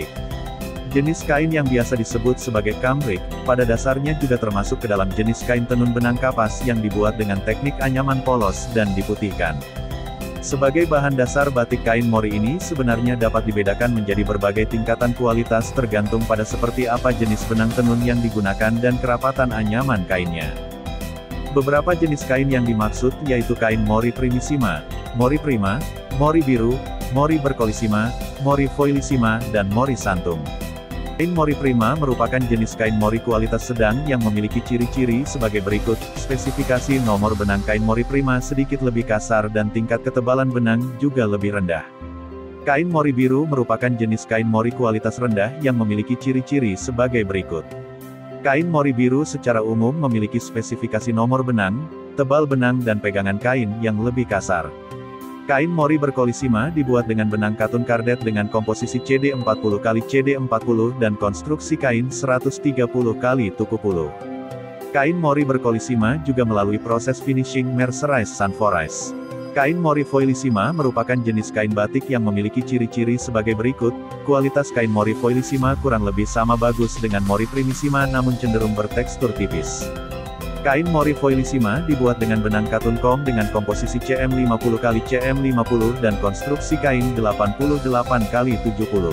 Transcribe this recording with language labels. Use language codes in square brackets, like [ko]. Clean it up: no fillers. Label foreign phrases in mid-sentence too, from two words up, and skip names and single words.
[id] Jenis kain yang biasa disebut sebagai cambric, pada dasarnya juga termasuk ke dalam jenis kain tenun benang kapas yang dibuat dengan teknik anyaman polos dan diputihkan. Sebagai bahan dasar batik kain mori ini sebenarnya dapat dibedakan menjadi berbagai tingkatan kualitas tergantung pada seperti apa jenis benang tenun yang digunakan dan kerapatan anyaman kainnya. Beberapa jenis kain yang dimaksud yaitu kain mori primissima, mori prima, mori biru, mori berkolissima, mori foilissima, dan mori santum. Kain mori prima merupakan jenis kain mori kualitas sedang yang memiliki ciri-ciri sebagai berikut. Spesifikasi nomor benang kain mori prima sedikit lebih kasar dan tingkat ketebalan benang juga lebih rendah. Kain mori biru merupakan jenis kain mori kualitas rendah yang memiliki ciri-ciri sebagai berikut. Kain mori biru secara umum memiliki spesifikasi nomor benang, tebal benang dan pegangan kain yang lebih kasar. Kain mori berkolissima dibuat dengan benang katun kardet dengan komposisi CD40x CD40 dan konstruksi kain 130x 70. Kain mori berkolissima juga melalui proses [en] finishing mercerized sunforized. [id] Kain mori foilissima merupakan jenis kain batik yang memiliki ciri-ciri sebagai berikut. Kualitas kain mori foilissima kurang lebih sama bagus dengan mori primissima namun cenderung bertekstur tipis. Kain mori foilissima dibuat dengan benang katun kom dengan komposisi CM50x CM50 dan konstruksi kain 88x70.